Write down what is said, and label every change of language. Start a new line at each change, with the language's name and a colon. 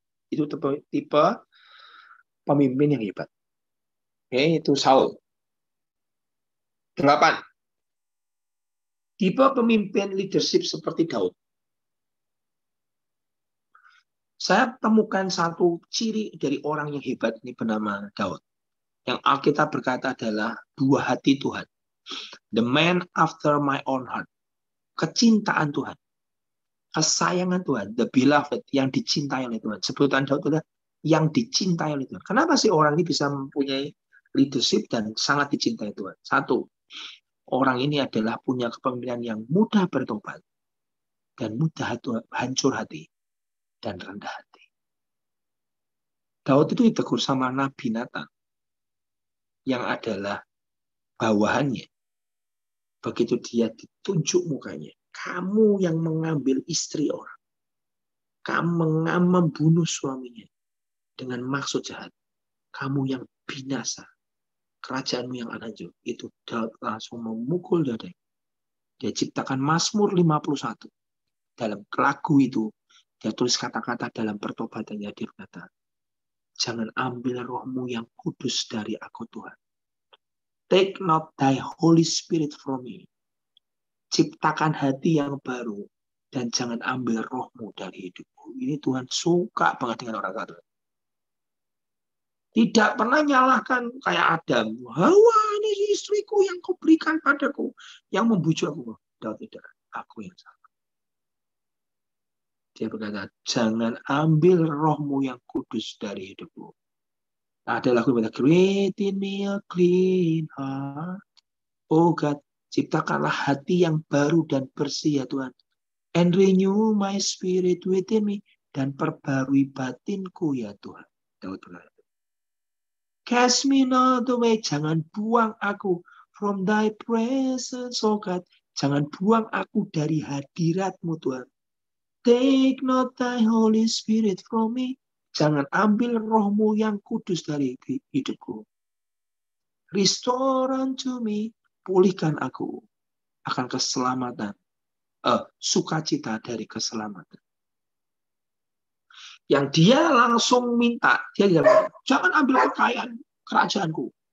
Indonesian: Itu tipe pemimpin yang hebat. Oke, itu Saul. 8. Tipe pemimpin leadership seperti Daud. Saya temukan satu ciri dari orang yang hebat ini bernama Daud. Yang Alkitab berkata adalah dua hati Tuhan.
English: The man after my own heart.
Indonesian: Kecintaan Tuhan. Kesayangan Tuhan.
English: The beloved.
Indonesian: Yang dicintai oleh Tuhan. Sebutan Daud adalah yang dicintai oleh Tuhan. Kenapa sih orang ini bisa mempunyai leadership dan sangat dicintai Tuhan? Satu, orang ini adalah punya kepemimpinan yang mudah bertobat dan mudah hancur hati dan rendah hati. Daud itu ditegur sama Nabi Nathan yang adalah bawahannya. Begitu dia ditunjuk mukanya, kamu yang mengambil istri orang, kamu membunuh suaminya dengan maksud jahat, kamu yang binasa, kerajaanmu yang akan hancur. Itu Daud langsung memukul dadanya. Dia ciptakan Mazmur 51. Dalam lagu itu, dia tulis kata-kata dalam pertobatannya, dia berkata, jangan ambil rohmu yang kudus dari aku Tuhan.
English: Take not thy Holy Spirit from me.
Indonesian: Ciptakan hati yang baru dan jangan ambil rohmu dari hidupku. Ini Tuhan suka banget dengan orang kata. Tidak pernah nyalahkan kayak Adam. Hawa, ini istriku yang kau berikan padaku. Yang membujuk aku. Daud tidak. Aku yang salah. Dia berkata, jangan ambil rohmu yang kudus dari hidupku. Ada lagu yang berkata,
English: create in me a clean heart. Oh God,
Indonesian: ciptakanlah hati yang baru dan bersih ya Tuhan.
English: And renew my spirit within me.
Indonesian: Dan perbarui batinku ya Tuhan.
English: Daud
Indonesian: berkata,
English: cast me not away.
Indonesian: Jangan buang aku
English: from thy presence, oh God.
Indonesian: Jangan buang aku dari hadiratmu Tuhan.
English: Take not thy Holy Spirit from me.
Indonesian: Jangan ambil rohmu yang kudus dari hidupku.
English: Restore unto me.
Indonesian: Pulihkan aku akan keselamatan. Sukacita dari keselamatan. Yang dia langsung minta. Dia bilang, jangan ambil kekayaan kerajaanku.